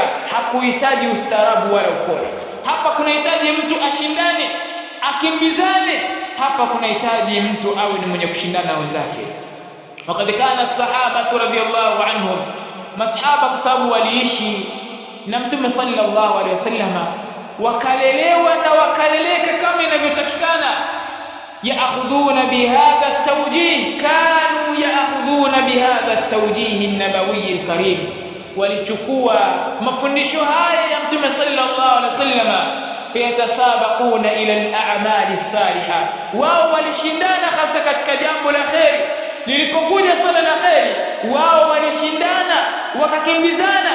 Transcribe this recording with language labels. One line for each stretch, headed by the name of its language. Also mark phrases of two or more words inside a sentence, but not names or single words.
Swahili: Hakuhitaji ustaarabu wala upole. Hapa kunahitaji mtu ashindane, akimbizane. Hapa kunahitaji mtu awe ni mwenye kushindana na wenzake. Wakati
Arabic: كان الصحابة رضي الله عنهم,
Swahili: masahaba kwa sababu waliishi na Mtume sallallahu alaihi wasallam, wakalelewa na wakaleleka kama inavyotakikana.
Arabic: يأخذون بهذا التوجيه، كانوا يأخذون بهذا التوجيه النبوي الكريم.
Swahili: walichukua mafundisho haya ya Mtume
Arabic: صلى الله عليه وسلم, فيتسابقون إلى الأعمال الصالحة.
Swahili: wao walishindana hasa katika jambo la khair. lilipokuja sala la khair, wao walishindana wakakimbizana.